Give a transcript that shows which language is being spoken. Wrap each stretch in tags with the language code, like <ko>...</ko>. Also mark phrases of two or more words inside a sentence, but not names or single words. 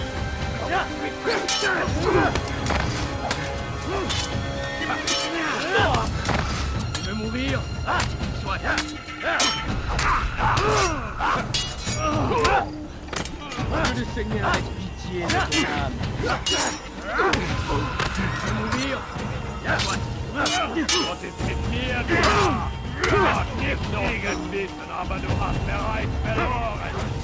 <fr>Tu veux mourir? Soit. Que le Seigneur ait pitié de ton âme. Tu veux mourir? Soit.</fr> <de>Gott ist mit mir, du Narr! Gott gibt noch gegen Wissen, aber du hast bereits verloren!</de>